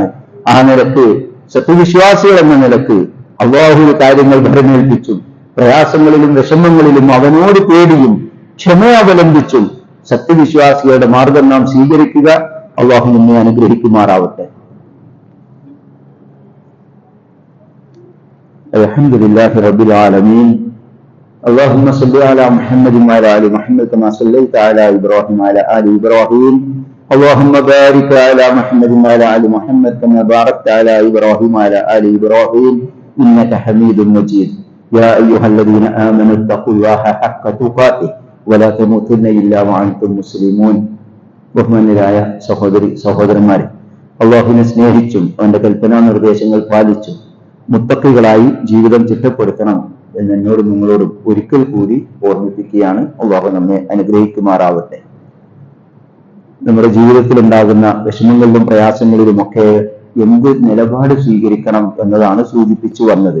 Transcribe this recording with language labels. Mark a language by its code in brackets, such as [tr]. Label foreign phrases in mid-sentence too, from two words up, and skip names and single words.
[ml] ആ നിലക്ക് സത്യവിശ്വാസികൾ എന്ന നിലക്ക് അല്ലാഹുവിന്റെ കാര്യങ്ങൾ ഭരമേൽപ്പിച്ചും പ്രയാസങ്ങളിലും വിഷമങ്ങളിലും അവനോട് പേടിയും ക്ഷമ അവലംബിച്ചും സത്യവിശ്വാസികളുടെ മാർഗം നാം സ്വീകരിക്കുക. അല്ലാഹു നമ്മെ അനുഗ്രഹിക്കുമാറാവട്ടെ. [ar] الحمد لله رب العالمين. اللهم صل على محمد وعلى ال محمد كما صليت على ابراهيم وعلى ال ابراهيم. اللهم بارك على محمد وعلى ال محمد كما باركت على ابراهيم وعلى ال ابراهيم انك حميد مجيد. يا ايها الذين امنوا اتقوا الله حق تقاته ولا تموتن الا وانتم مسلمون. [ml] ബഹുമാന്യരായ സഹോദരന്മാരെ, അല്ലാഹുവിനെ സ്നേഹിച്ചും അവന്റെ കൽപ്പനാ നിർദ്ദേശങ്ങൾ പാലിച്ചും മുത്തഖികളായി ജീവിതം ചിട്ടപ്പെടുത്തണം എന്ന് എന്നോടും നിങ്ങളോടും ഒരിക്കൽ കൂടി ഓർമ്മിപ്പിക്കുകയാണ്. അല്ലാഹു നമ്മെ അനുഗ്രഹിക്കുമാറാവട്ടെ. നമ്മുടെ ജീവിതത്തിൽ ഉണ്ടാകുന്ന വിഷമങ്ങളിലും പ്രയാസങ്ങളിലുമൊക്കെ എന്ത് നിലപാട് സ്വീകരിക്കണം എന്നതാണ് സൂചിപ്പിച്ചു വന്നത്.